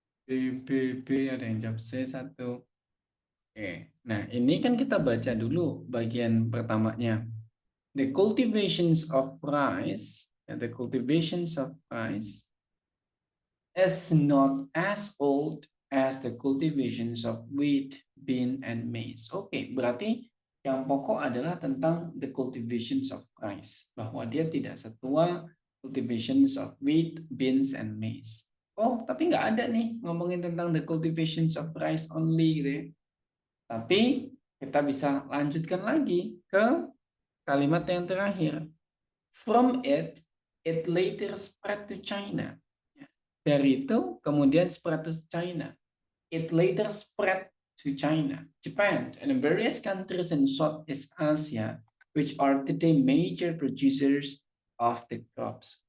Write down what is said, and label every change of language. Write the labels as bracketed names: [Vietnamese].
[Indonesian] B, B, B, ada yang jawab C1. Oke, nah ini kan kita baca dulu bagian pertamanya. [English] The cultivations of rice, the cultivations of rice is not as old as the cultivations of wheat, bean, and maize. [Indonesian] Oke, berarti yang pokok adalah tentang [English] the cultivations of rice. [Indonesian] Bahwa dia tidak setua [English] cultivations of wheat, beans, and maize. [Indonesian] Oh, tapi nggak ada nih ngomongin tentang [English] the cultivations of rice only [Indonesian] gitu ya. Tapi kita bisa lanjutkan lagi ke kalimat yang terakhir. [English] From it, it later spread to China. [Indonesian] Dari itu kemudian [English] spread to China. It later spread to China, Japan, and various countries in Southeast Asia, which are today major producers of the crops.